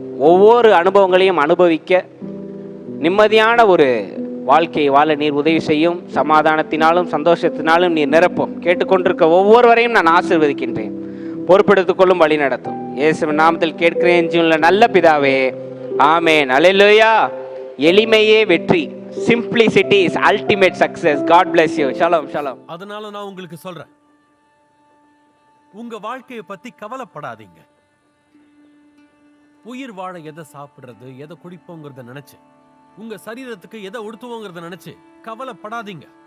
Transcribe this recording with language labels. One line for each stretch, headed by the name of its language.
Tamil: ஒவ்வொரு அனுபவங்களையும் அனுபவிக்க நிம்மதியான ஒரு வாழ்க்கையை வாழ நீர் உதவி செய்யும். சமாதானத்தினாலும் சந்தோஷத்தினாலும் நீர் நிரப்பும். கேட்டுக்கொண்டிருக்க ஒவ்வொருவரையும் நான் ஆசீர்வதிக்கின்றேன். பொறுப்பெடுத்துக் கொள்ளும், வழி நடத்தும். இயேசுவின் நாமத்தில் கேட்கிறேன் ஜீவனுள்ள நல்ல பிதாவே, ஆமென். அல்லேலூயா. எளிமையே வெற்றி.
English: Simplicity is ultimate success. God bless you. Shalom, shalom.
Tamil: அதனால நான் உங்களுக்கு சொல்றேன், உங்க வாழ்க்கையை பத்தி கவலைப்படாதீங்க. உயிர் வாழ எதை சாப்பிடுறது, எதை குடிப்போங்கிறத நினைச்சு, உங்க சரீரத்துக்கு எதை உடுத்துவோங்கிறத நினைச்சு கவலைப்படாதீங்க.